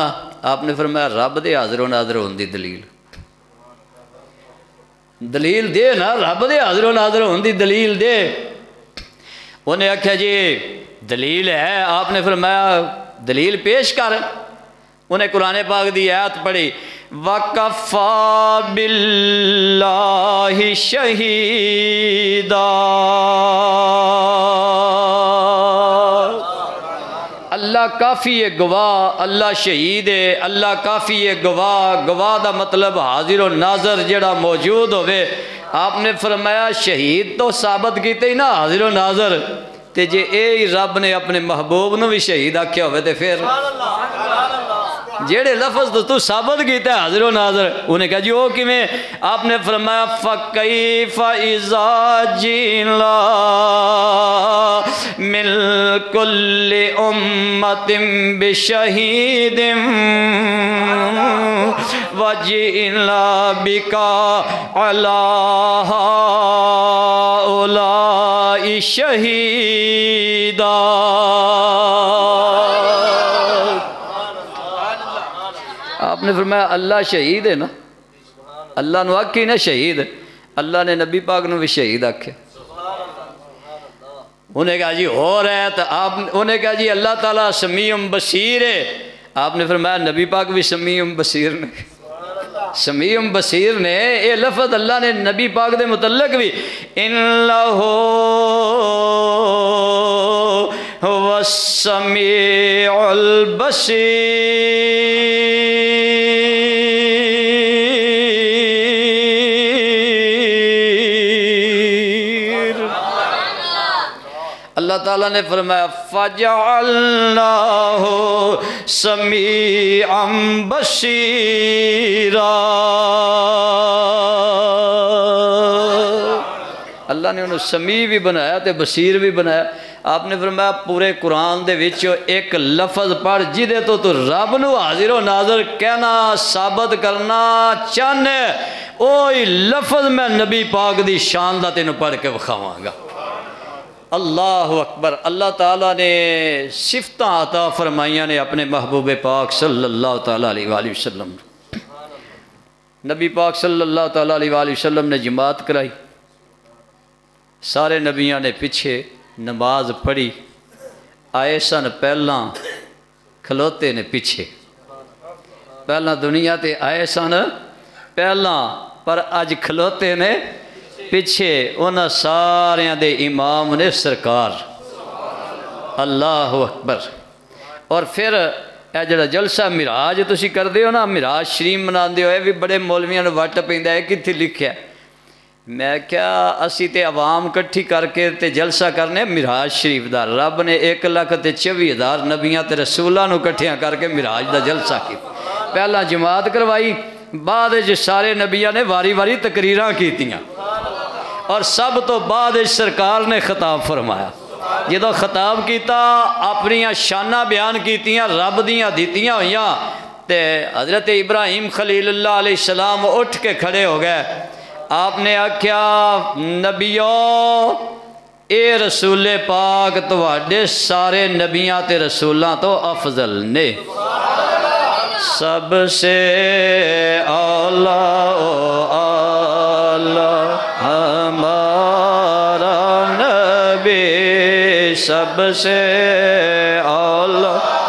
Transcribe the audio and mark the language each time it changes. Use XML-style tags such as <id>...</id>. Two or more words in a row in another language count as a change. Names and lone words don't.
<pa>آپ نے فرمایا رب دے حاضر و ناظر ہوندی دلیل، دلیل دے نا، رب دے حاضر و ناظر ہوندی دلیل دے۔ انہیں آکھیا جی دلیل ہے، آپ نے فرمایا دلیل پیش کر۔ انہیں قرآن پاک دی آیت پڑھی،</pa> <ar>وَكَفَى بِاللَّهِ شَهِيدًا۔</ar> <pa>اللہ کافی ہے گواہ، اللہ شہید ہے، اللہ کافی ہے گواہ۔ گواہ دا مطلب حاضر و ناظر جڑا موجود ہوئے۔ آپ نے فرمایا شہید تو ثابت کیتے ہی نا حاضر و ناظر، تے جے اے رب نے اپنے محبوب نو بھی شہید آکھیا ہوئے تے پھر جیڑے لفظ تو ثابت کیتا ہے حاضر و ناظر، انہیں کہا جی وہ کیویں؟ آپ نے فرمایا</pa> <ar>فَكَيْفَ إِذَا جِئْنَا مِنْ كُلِّ أُمَّةٍ بِشَهِيدٍ وَجِئْنَا بِكَ عَلَى هَؤُلَاءِ شَهِيدًا۔</ar> <pa>آپ نے فرمایا اللہ شہید ہے نا، اللہ نو آکھی نا شہید، اللہ نے نبی پاک نو بھی شہید آکھے۔ انہیں کہا جی ہو رہا ہے تو آپ انہیں کہا جی اللہ تعالیٰ سمیع بصیر ہے۔ آپ نے فرمایا نبی پاک بھی سمیع بصیر نے، سمیع بصیر نے یہ لفظ اللہ نے نبی پاک دے متعلق بھی</pa> <ar>اِنَّهُ هُوَ السَّمِيعُ البصیر۔</ar> <pa>اللہ تعالیٰ نے فرمایا</pa> <ar>فَجَعَلْنَاهُ سَمِيعًا بَصِيرًا۔</ar> <pa>اللہ نے انہوں سمیع بھی بنایا تے بصیر بھی بنایا۔ آپ نے فرمایا پورے قرآن دے وچوں ایک لفظ پڑھ جدے تو رب نو حاضر و ناظر کہنا ثابت کرنا چاہنے، اوہی لفظ میں نبی پاک دی شان دا تینوں پڑھ کے بخواواں گا۔</pa> <ar>اللہ اکبر۔</ar> <pa>اللہ تعالیٰ نے صفتاں عطا فرمائیاں نے اپنے محبوب پاک</pa> <ar>صلی اللہ تعالیٰ علیہ وآلہ وسلم۔</ar> <pa>نبی پاک</pa> <ar>صلی اللہ تعالیٰ علیہ وآلہ وسلم</ar> <pa>نے جماعت کرائی، سارے نبیاں نے پیچھے نماز پڑھی، آئے سن پہلاں کھلوتے نے پیچھے، پہلاں دنیا تے آئے سن پہلاں پر اج کھلوتے نے پیچھے، انہاں ساریاں دے امام نے سرکار۔</pa> <ar>اللہ اکبر۔</ar> <pa>اور پھر اے جڑا جلسہ معراج تسی کر دیو نا، معراج شریف مناندے ہو، اے بھی بڑے مولویاں نوں وٹ پیندا ہے کتھے لکھیا ہے؟ میں کیا اسی تے عوام کٹھی کر کے تے جلسہ کرنے معراج شریف دا، رب نے 1,24,000 نبیاں تے رسولاں نوں کٹھیاں کر کے معراج دا جلسہ کیتا۔ پہلا جماعت کروائی، بعد جو سارے نبیاں نے واری واری تقریراں کیتیاں، اور سب تو بعد سرکار نے خطاب فرمایا۔ جدو خطاب کیتا اپنی شانہ بیان کیتیاں، رب دیاں دیتیاں ہویاں، تے حضرت ابراہیم خلیل اللہ</pa> <ar>علیہ السلام</ar> <pa>اٹھ کے کھڑے ہو گئے۔ آپ نے آکھیا نبیو اے رسول پاک تواڈے سارے نبیاں تے رسولاں تو افضل نے،</pa> <ur>سب سے اعلیٰ ہمارا نبی، سب سے اعلیٰ</ur>